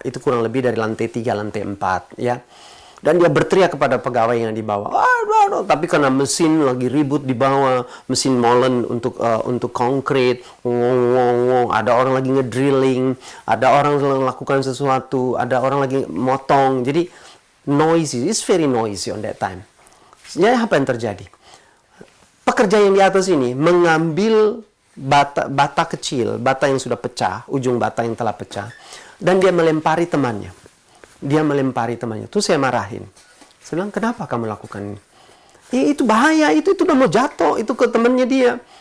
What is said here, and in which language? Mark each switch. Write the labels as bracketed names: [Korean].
[Indonesian] Itu kurang lebih dari lantai 3, lantai 4. Ya. Dan dia berteriak kepada pegawai yang di bawah. Tapi karena mesin lagi ribut di bawah, mesin molen untuk konkrit, ada orang lagi ngedrilling, ada orang melakukan sesuatu, ada orang lagi motong. Jadi [English] noisy, it's very noisy on that time. [Indonesian] Jadi apa yang terjadi? Pekerja yang di atas ini mengambil bata kecil, bata yang sudah pecah, ujung bata yang telah pecah, dan dia melempari temannya. Dia melempari temannya. Terus saya marahin. Saya bilang, kenapa kamu lakukan ini? Itu bahaya, itu udah mau jatuh, itu ke temannya dia.